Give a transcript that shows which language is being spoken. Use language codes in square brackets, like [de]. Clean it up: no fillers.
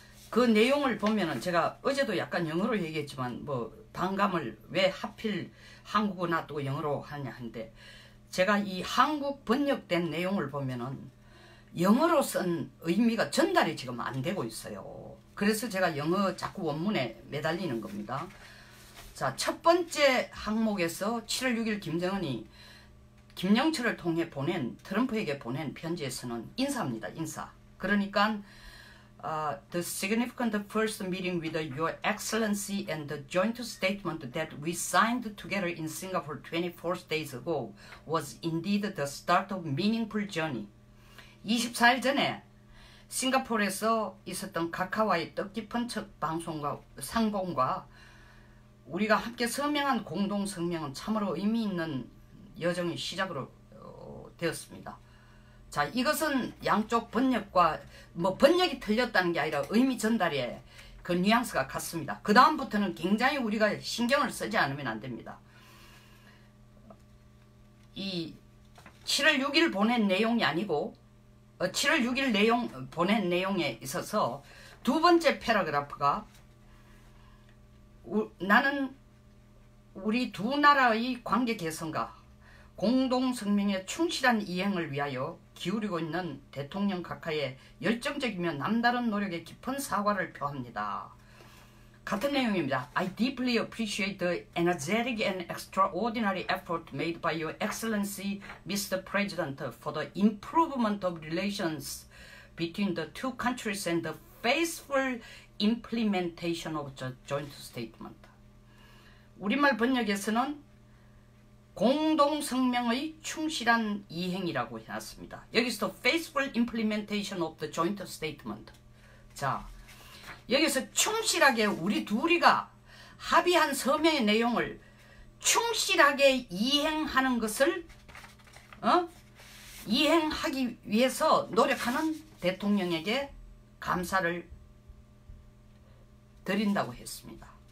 [ko] 그 내용을 보면은 제가 어제도 약간 영어로 얘기했지만 뭐 반감을 왜 하필 한국어 놔두고 영어로 하냐 하는데 제가 이 한국 번역된 내용을 보면은 영어로 쓴 의미가 전달이 지금 안 되고 있어요. 그래서 제가 영어 자꾸 원문에 매달리는 겁니다. 자, 첫 번째 항목에서 7월 6일 김정은이 김영철을 통해 트럼프에게 보낸 편지에서는 인사입니다. 인사. [en] 그러니까 the significant first meeting with Your Excellency and the joint statement that we signed together in Singapore 24 days ago was indeed the start of meaningful journey. [ko] 24일 전에 싱가포르에서 있었던 카카오와의 뜻깊은 첫 방송과 상봉과 우리가 함께 서명한 공동 성명은 참으로 의미 있는 여정의 시작으로 되었습니다. 자, 이것은 양쪽 번역과 뭐 번역이 틀렸다는 게 아니라 의미 전달에 그 뉘앙스가 같습니다. 그 다음부터는 굉장히 우리가 신경을 쓰지 않으면 안 됩니다. 이 7월 6일 보낸 내용이 아니고 7월 6일 보낸 내용에 있어서 두 번째 패러그래프가 나는 우리 두 나라의 관계 개선과 공동성명의 충실한 이행을 위하여 기울이고 있는 대통령 각하의 열정적이며 남다른 노력에 깊은 사과를 표합니다. 같은 내용입니다. [en] I deeply appreciate the energetic and extraordinary effort made by Your Excellency, Mr. President, for the improvement of relations between the two countries and the faithful implementation of the joint statement. [ko] 우리말 번역에서는 공동성명의 충실한 이행이라고 해놨습니다. [en] 여기서 faithful implementation of the joint statement. [ko] 자, 여기서 충실하게 우리 둘이가 합의한 서명의 내용을 충실하게 이행하는 것을 이행하기 위해서 노력하는 대통령에게 감사를 드린다고 했습니다.